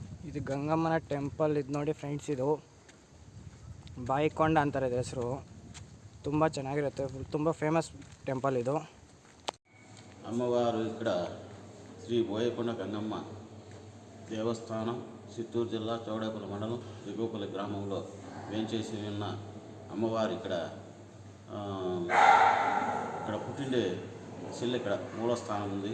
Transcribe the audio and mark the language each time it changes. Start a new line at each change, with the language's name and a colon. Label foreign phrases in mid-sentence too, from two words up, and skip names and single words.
Kannada: ಇದು ಗಂಗಮ್ಮನ ಟೆಂಪಲ್. ಇದು ನೋಡಿ ಫ್ರೆಂಡ್ಸ್, ಇದು ಬಾಯಿಕೊಂಡ ಅಂತಾರೆ ಇದು ಹೆಸರು. ತುಂಬ ಚೆನ್ನಾಗಿರುತ್ತೆ, ತುಂಬ
English: famous temple
Kannada: ಇದು.
Telugu: అమ్మవారు ఇక్కడ శ్రీ బోయకొండ గంగమ్మ దేవస్థానం చిత్తూరు జిల్లా చౌడేపల్లి మండలం దిగువపల్లి గ్రామంలో వేంచేసి ఉన్న అమ్మవారు ఇక్కడ పుట్టిండే శిల్లు ఇక్కడ మూలస్థానం ఉంది.